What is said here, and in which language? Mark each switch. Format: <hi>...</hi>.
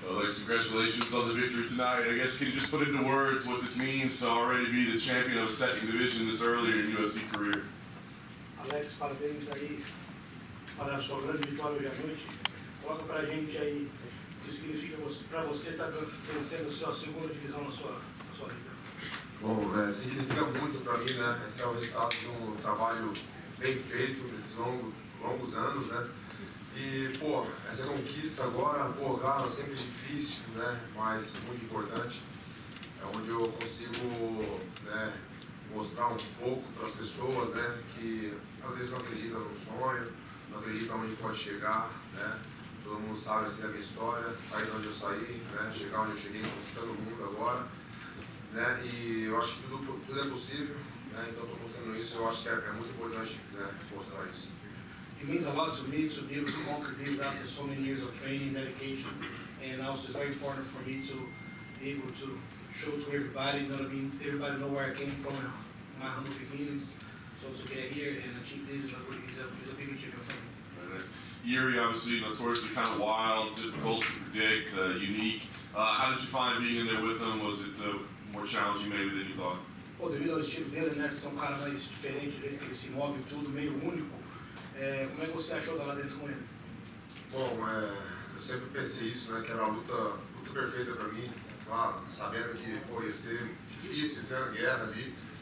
<en>Bryce, congratulations on the victory tonight. I guess can you just put into words what this means to already be the champion of a second division this early in your UFC career?</en> <pt>Alex, parabéns aí para a sua grande vitória hoje à noite. Coloca pra gente aí o que significa para você estar vencendo a sua segunda divisão na sua vida. Bom, significa muito para mim, né? Esse é o resultado de um trabalho bem feito nesses longos anos, né? E, pô, essa conquista agora, pô, cara, sempre difícil, né? Mas muito importante. É onde eu consigo, né, mostrar um pouco para as pessoas, né, que às vezes não acreditam no sonho, não acreditam onde pode chegar, né? Todo mundo sabe assim a minha história, sair de onde eu saí, né? Chegar onde eu cheguei, conquistando o mundo agora, né? E eu acho que tudo é possível, né? Então estou mostrando isso, eu acho que é muito importante, né, mostrar isso.</pt> <en>It means a lot to me to be able to conquer this after so many years of training, dedication, and also it's very important for me to be able to show to everybody, you know what I mean? Everybody know where I came from, my humble beginnings. So to get here and achieve this is a big achievement for me. Yuri, obviously notoriously kind of wild, difficult to predict, unique. How did you find being in there with him? Was it more challenging maybe than you thought?</en> <pt>Pô, devido ao estilo dele, né? Ser um cara mais diferente, do jeito que ele se move tudo, meio único. Como é que você achou estar lá dentro com ele? Bom, eu sempre pensei isso, né? Que era a luta perfeita para mim. Claro, sabendo que, pô, ia ser difícil, ia ser uma guerra ali.</pt>